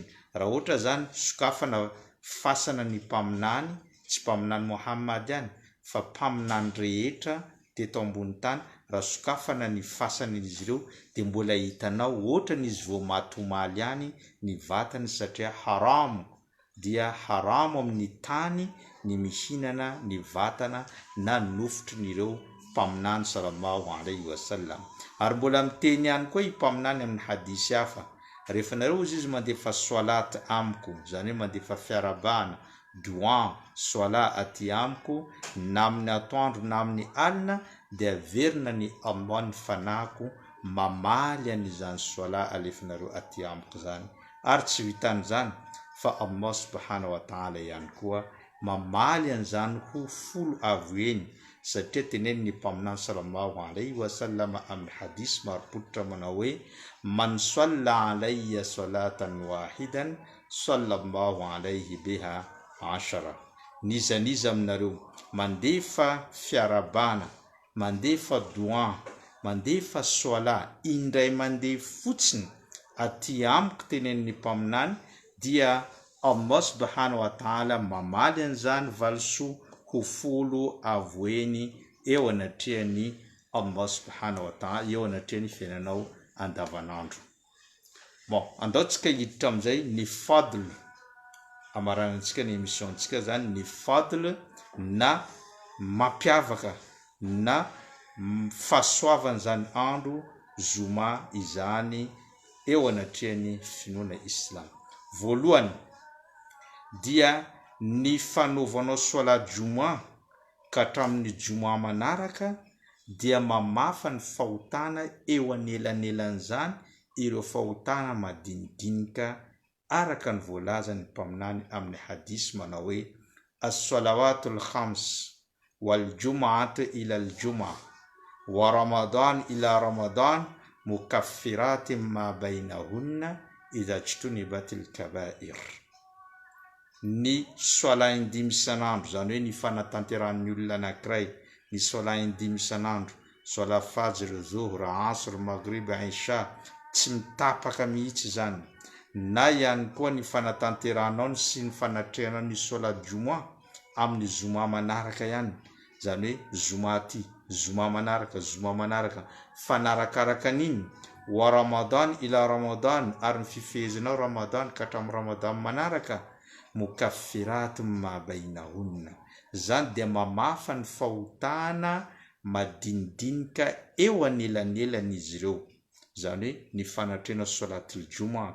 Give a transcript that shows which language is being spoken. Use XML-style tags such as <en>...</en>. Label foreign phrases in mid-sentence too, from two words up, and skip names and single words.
<mg>Raha ohatra zany sokafana fasana ny mpaminany, tsy mpaminany Muhammad ihany fa mpaminany rehetra teto ambony tany, raha sokafana ny fasan'izy ireo dia mbola hitanao ohatra n'izy vao matomaly ihany ny vatany, satria haramo dia haramo amin'ny tany ny mihinana ny vatana na nofotrin'ireo mpaminany</mg> <ar>صلى الله عليه وسلم.</ar> <mg>Ary mbola miteny ihany koa i mpaminany amin'ny hadisy hafa, rehefa nareo izy mandefa soalat amiko, zany hoe mandefa fiarabana doa soala aty amiko na amin'ny atoandro na amin'ny alina, dia averina ny Allah ny fanahiko mamaly an'izany soala alefanareo aty amiko zany. Ary tsy vitan'izany fa Allah</mg> <ar>سبحانه وتعالى</ar> <mg>ihany koa mamaly an'izany ho folo avo eny, satria tenenin'ny mpaminany</mg> <ar>صلى الله عليه وسلم</ar> <mg>amin'ny hadisy marim-pototra manao hoe</mg> <ar>من صلى علي صلاة واحدة صلى الله عليه بها عشرا.</ar> <mg>Nizaniza aminareo mandefa fiarabana, mandefa doa, mandefa soala indray mandeha fotsiny aty amiko tenenin'ny mpaminany, dia Allah</mg> <ar>سبحانه وتعالى</ar> <mg>mamaly an'izany valisoa ho folo avo eny eo anatrehany Allah</mg> <ar>سبحانه وتعالى,</ar> <mg>eo anatrehany fiainanao andavanandro. Andaotsika hiditra amin'izay ny fadl, amaranantsika ny émissiontsika zany ny fadl, na mampiavaka na fahasoavana zany andro zoma izany eo anatrehany finoana islam. Voalohany dia ny fanaovanao soala juma ka hatramin'ny juma manaraka dia mamafa ny fahotana eo anelanelan'izany ireo fahotana madinidinika, araka ny voalaza ny mpaminany amin'ny hadisy manao hoe</mg> <ar>الصلوات الخمس والجمعة إلى الجمعة ورمضان إلى رمضان مكفرات ما بينهن إذا اجتنبت الكبائر.</ar> <mg>Ny soala indimy isan'andro, zany hoe ny fanatanteran'ny olona anankiray, ny soala indimy isan'andro, soala fajr, zuhr, asr, maghrib, isha, tsy mitapaka mihitsy zany. Na ihany koa ny fanatanteranao sy ny fanatrehanao ny soala juma amin'ny zoma manaraka ihany, zany hoe zoma ty, zoma manaraka fanarakaraka an'iny,</mg> <ar>ورمضان إلى رمضان,</ar> <mg>ary ny fifehezinao ramadan ka hatramin'ny ramadan manaraka,</mg> <ar>مكفرات ما بينهن,</ar> <mg>zany dia mamafa ny fahotana madinidinika eo anelanelan'izy ireo, zany hoe ny fanatrena</mg> <ar>صلاة الجمعة</ar>